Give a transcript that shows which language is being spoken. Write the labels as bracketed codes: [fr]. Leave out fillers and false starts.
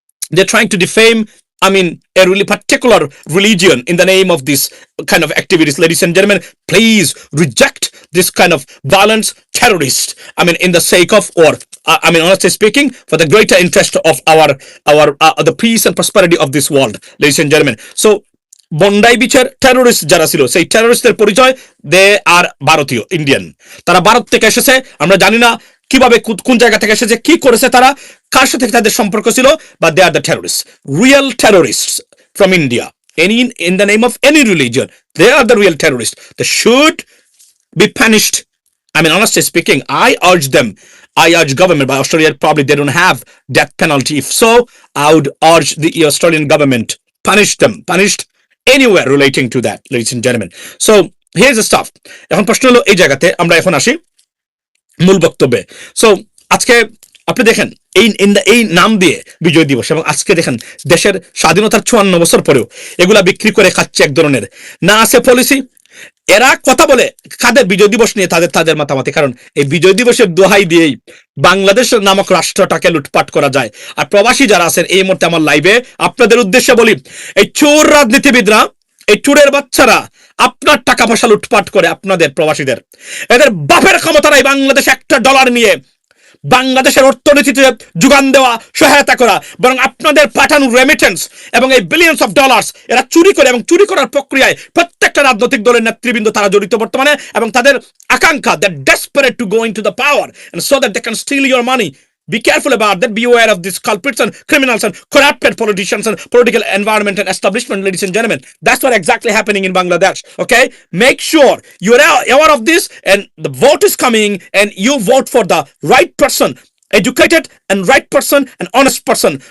[en] They're trying to defame, I mean, a really particular religion in the name of this kind of activities. Ladies and gentlemen, please reject this kind of violence, terrorist. I mean, in the sake of, or I mean, honestly speaking, for the greater interest of our the peace and prosperity of this world, ladies and gentlemen. [bn] So, Bondi বিচের terrorist যারা ছিল, সেই টেরোরিস্টদের পরিচয় [en] they are [bn] ভারতীয়, Indian. তারা ভারত থেকে এসেছে, আমরা জানি না কিভাবে কোন জায়গা থেকে এসেছে, কি করেছে তারা, কার সাথে তাদের সম্পর্ক ছিল, বা [en] they are the terrorist, real terrorist [bn] from India, any in the name of any religion, they are the real terrorist. [en] They should be punished. I mean, honestly speaking, I urge government, but Australia probably they don't have death penalty. If so, I would urge the Australian government punished anywhere relating to that, ladies and gentlemen. So here's the stuff. [bn] এখন প্রশ্ন হলো এই জায়গাতে আমরা এখন আসি মূল বক্তব্যে। সো আজকে আপনি দেখেন এই নাম দিয়ে বিজয় দিবস, এবং আজকে দেখেন দেশের স্বাধীনতার 54 বছর পরেও এগুলা বিক্রি করে খাচ্ছে এক ধরনের, না আছে পলিসি। এরা কথা বলে কাদের বিজয় দিবস নিয়ে তাদের মাতামাতি, কারণ এই বিজয় দিবসের দোহাই দিয়েই বাংলাদেশ নামক রাষ্ট্রটাকে লুটপাট করা যায়। আর প্রবাসী যারা আছেন এই মুহূর্তে আমার লাইভে আপনাদের উদ্দেশ্যে বলি, এই চোর রাজনীতিবিদরা, এই চোরের বাচ্চারা আপনার টাকা পয়সা লুটপাট করে আপনাদের প্রবাসীদের, এদের বাপের ক্ষমতা নাই বাংলাদেশ $1 নিয়ে বাংলাদেশের অর্থনীতিতে যোগান দেওয়া, সহায়তা করা, বরং আপনাদের পাঠানো রেমিটেন্স এবং এই [en] billions of dollars [bn] এরা চুরি করে, এবং চুরি করার প্রক্রিয়ায় প্রত্যেকটা রাজনৈতিক দলের নেতৃবৃন্দ তারা জড়িত বর্তমানে, এবং তাদের আকাঙ্ক্ষা, [en] The desperate to go into the power and so that they can steal your money. Be careful about that. Be aware of these culprits and criminals and corrupted politicians and political environment and establishment, ladies and gentlemen. That's what exactly happening in Bangladesh. Okay, make sure you're aware of this, and the vote is coming, and you vote for the right person, educated and right person and honest person.